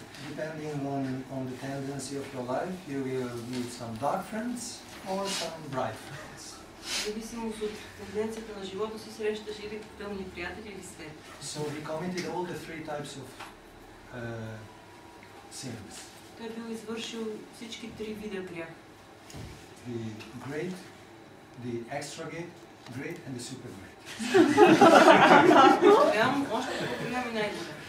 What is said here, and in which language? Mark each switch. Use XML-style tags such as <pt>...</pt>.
<en>Depending on the tendency of your life, you will meet some dark friends or some bright friends.</en> <bg>В зависимост от тенденцията на живота си, срещаш или тъмни приятели, или свет.</bg> <en>So he committed all the 3 types of sins.</en> <bg>Той бил извършил всички 3 вида грях.</bg> <en>The great, the extra great and the super great.</en> <bg>Голям, още по-голям и най-голям.</bg>